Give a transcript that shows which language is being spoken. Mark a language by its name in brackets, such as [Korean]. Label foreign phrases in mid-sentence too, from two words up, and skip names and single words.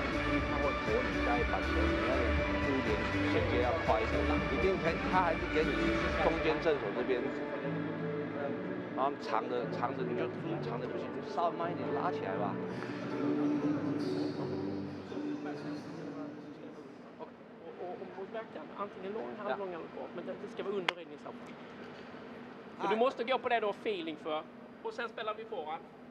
[Chinese] 他会拖你下一板球，你那个注意点衔接要快一点，一定他还是给你中间正手这边，然后长的你就长的不行，就稍微慢一点拉起来吧。 [Swedish] Och backarna, antingen lång, halvlång eller kort, men det ska vara under räddningssammanhang. Så du måste gå på det du har feeling för. Och sen spelar vi forehand.